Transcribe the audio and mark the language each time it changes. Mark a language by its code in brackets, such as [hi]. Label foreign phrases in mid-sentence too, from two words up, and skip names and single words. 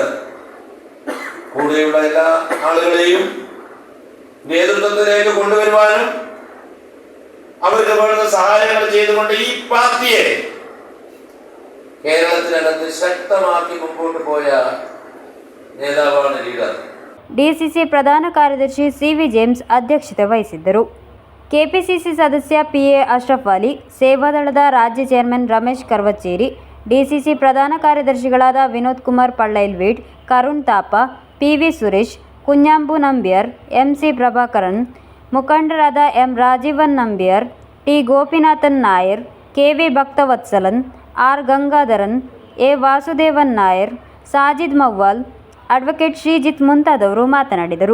[ml] കൂടെയുള്ള എല്ലാ ആളുകളെയും നേതൃത്വത്തിലേക്ക് കൊണ്ടുവരുവാനും അവർക്ക് വേണ്ട സഹായങ്ങൾ ചെയ്തുകൊണ്ട് ഈ പാർട്ടിയെ കേരളത്തിനകത്ത് ശക്തമാക്കി മുമ്പോട്ട് പോയ നേതാവാണ് ലീഡർ. [kn] ಡಿಸಿಸಿ ಪ್ರಧಾನ ಕಾರ್ಯದರ್ಶಿ ಸಿವಿ ಜೇಮ್ಸ್ ಅಧ್ಯಕ್ಷತೆ ವಹಿಸಿದ್ದರು. ಕೆಪಿಸಿಸಿ ಸದಸ್ಯ ಪಿಎ ಅಶ್ರಫ್ ಅಲಿ, ಸೇವಾದಳದ ರಾಜ್ಯ ಚೇರ್ಮನ್ ರಮೇಶ್ ಕರ್ವಚ್ಚೇರಿ, ಡಿಸಿಸಿ ಪ್ರಧಾನ ಕಾರ್ಯದರ್ಶಿಗಳಾದ ವಿನೋದ್ ಕುಮಾರ್ ಪಳ್ಳೈಲ್ವೀಡ್, ಕರುಣ್ ತಾಪ, ಪಿವಿ ಸುರೇಶ್, ಕುഞ്ഞാമ്പು ನಂಬಿಯರ್, ಎಂಸಿ ಪ್ರಭಾಕರನ್, ಮುಖಂಡರಾದ ಎಂ ರಾಜೀವನ್ ನಂಬಿಯರ್, ಟಿ ಗೋಪಿನಾಥನ್ ನಾಯರ್, ಕೆವಿ ಭಕ್ತವತ್ಸಲನ್, ಆರ್ ಗಂಗಾಧರನ್, ಎ ವಾಸುದೇವನ್ ನಾಯರ್, ಸಾಜಿದ್ ಮವ್ವಾಲ್, ಅಡ್ವೊಕೇಟ್ ಶ್ರೀಜಿತ್ ಮುಂತಾದವರು ಮಾತನಾಡಿದರು.